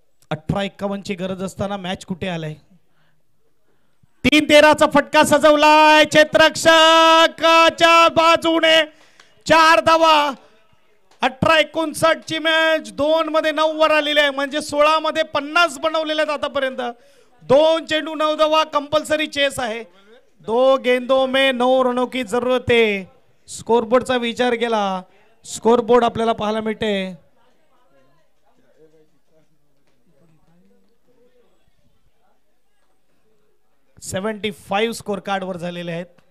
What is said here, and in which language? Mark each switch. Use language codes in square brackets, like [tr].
[mr] 18-51ची गरज असताना मॅच कुठे आलाय. 3-13चा फटका सजवलाय क्षेत्ररक्षकाच्या बाजूने. 4 धावा. 18-59ची मॅच 2 मध्ये 9 वर आलेली आहे, म्हणजे 16 मध्ये 50 बनवलेले आहेत आतापर्यंत. 2 चेंडू 9 धावा. कंपल्सरी चेस आहे. [hi] 2 गेंदों में 9 रनों की जरूरत है. [mr] स्कोरबोर्डचा विचार केला, स्कोरबोर्ड आपल्याला पाहायला मिळते. $75 स्कोर कार्ड वर झालेले आहेत.